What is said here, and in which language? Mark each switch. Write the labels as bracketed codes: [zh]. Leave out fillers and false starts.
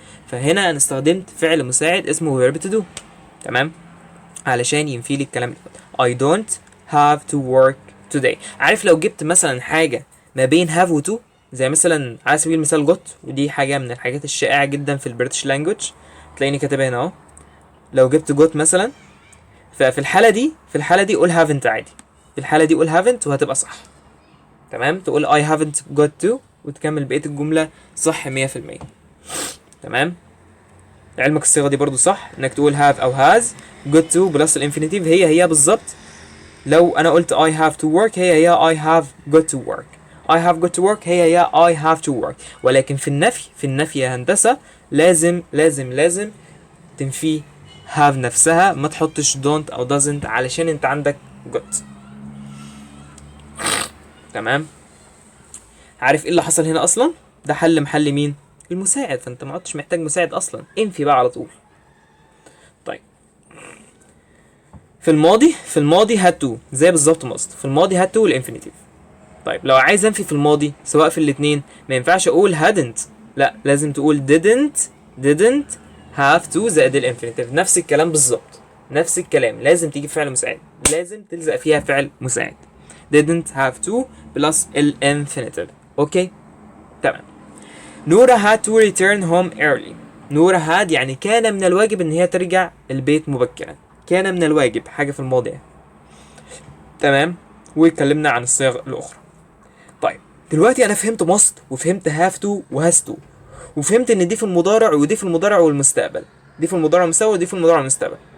[ar] فهنا انا استخدمت فعل مساعد اسمه verb to do. تمام، علشان ينفي لي الكلام اللي فات. [en] I don't have to work today. [ar] عارف لو جبت مثلا حاجة ما بين have و to، زي مثلا على سبيل المثال got، ودي حاجة من الحاجات الشائعة جدا في البريتش لانجوج، تلاقيني كاتبها هنا اهو. لو جبت got مثلا، ففي الحالة دي قول haven't عادي، في الحالة دي قول haven't وهتبقى صح. تمام، تقول [en] I haven't got to [ar] وتكمل بقية الجملة صح 100%. تمام، علمك الصيغة دي برضو صح، انك تقول have او has got to بلس الانفينيتيف هي بالظبط. لو انا قلت [en] I have to work هي I have got to work. I have got to work هي I have to work. [ar] ولكن في النفي يا هندسة لازم تنفي have نفسها، ما تحطش don't او doesn't علشان انت عندك got. تمام، عارف ايه اللي حصل هنا اصلا؟ ده حل محل مين؟ المساعد، فانت ما عدتش محتاج مساعد اصلا، انفي بقى على طول. طيب في الماضي had to زي بالظبط ماست، في الماضي had to والانفينيتيف. طيب لو عايز انفي في الماضي سواء في الاثنين، ما ينفعش اقول hadn't، لا لازم تقول [en] didn't have to [ar] زائد الانفينيتيف. نفس الكلام بالظبط، نفس الكلام، لازم تيجي فعل مساعد، لازم تلزق فيها فعل مساعد. didn't have to بلس الانفينيتيف. اوكي تمام. [en] Nora had to return home early. [ar] نورا had يعني كان من الواجب ان هي ترجع البيت مبكرا، كان من الواجب حاجة في الماضي. تمام، واتكلمنا عن الصيغ الاخرى. طيب دلوقتي انا فهمت must وفهمت have to وhas to، وفهمت ان دي في المضارع ودي في المضارع والمستقبل، دي في المضارع والمستقبل ودي في المضارع والمستقبل.